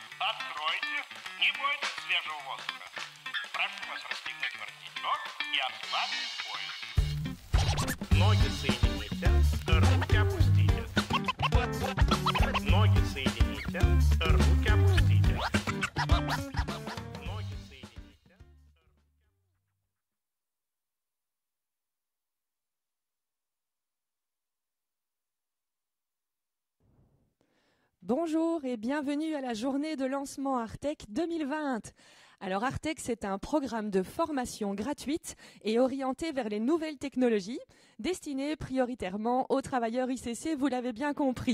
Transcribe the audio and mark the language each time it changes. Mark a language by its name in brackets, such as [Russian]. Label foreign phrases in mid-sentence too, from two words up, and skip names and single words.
[Russian] Откройте, не бойтесь свежего воздуха. Прошу вас расстегнуть воротничок и ослабить пояс. Ноги соедините, руки опустите. Ноги соедините, руки опустите. Ноги соедините. [French] Bonjour et bienvenue à la journée de lancement Artec 2020. Alors Artec, c'est un programme de formation gratuite et orienté vers les nouvelles technologies, destiné prioritairement aux travailleurs ICC, vous l'avez bien compris.